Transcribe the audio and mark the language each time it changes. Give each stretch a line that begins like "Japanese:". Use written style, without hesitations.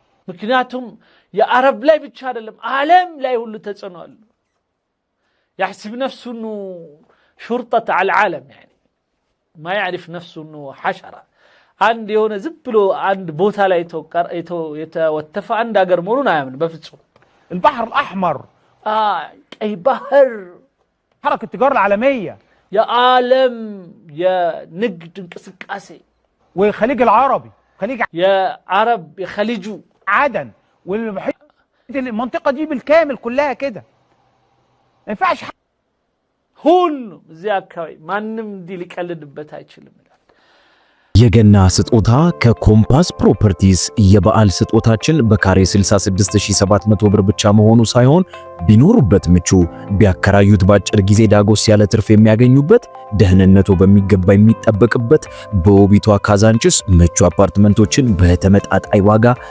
Amharic: ምክንያቱም የአረብ ላይ ብቻ አይደለም ዓለም ላይ ሁሉ ተጽዕኖ አለ
Arabic: يحسب نفسه انه شرطة على العالم يعني ما يعرف نفسه انه حشرة عند
Amharic: የሆነ ዝም ብሎ አንድ ቦታ ላይ የተወተፈ አንድ ሀገር መሆኑን አያምን በፍጹም
Arabic: البحر الأحمر
Amharic: ቀይ ባህር
Arabic: حركة التجارة العالمية
Amharic: የዓለም የንግድ እንቅስቃሴ
Arabic: والخليج العربي خليج
Amharic: የአረብ የخليجو
Arabic: عدن والمحيط المنطقة دي بالكامل كلها كده ما ينفعش
Amharic: ሁሉ እዚያ አካባቢ ማንም እንዲህ ሊቀልድበት አይችልም የገና ስጦታ ከኮምፓስ ፕሮፐርቲስ የበዓል ስጦታችን በካሬ 66700 ብር ብቻ መሆኑ ሳይሆን ቢኖሩበት ምቹ ቢያከራዩት ባጭር ጊዜ ዳጎስ ያለ ትርፍ የሚያገኙበት ደህንነቱ በሚገባ የሚጠበቅበት በውቢቷ ካዛንችስ ምቹ አፓርትመንቶችን በተመጣጣኝ ዋጋ